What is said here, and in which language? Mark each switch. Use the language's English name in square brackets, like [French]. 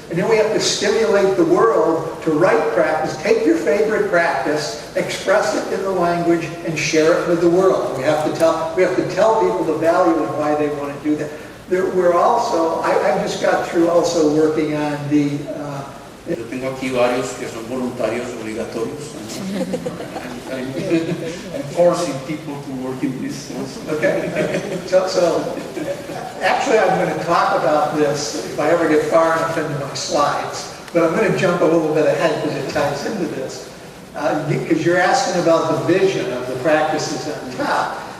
[English] And then we have to stimulate the world to write practice. Take your favorite practice, express it in the language, and share it with the world. We have to tell people the value and why they want to do that. We're also, I just got through also working on the [Spanish] Yo tengo aquí varios que son voluntarios obligatorios. [English] I'm forcing people to work in this. Okay. So actually I'm going to talk about this if I ever get far enough into my slides, but I'm going to jump a little bit ahead because it ties into this. Because you're asking about the vision of the practices on top.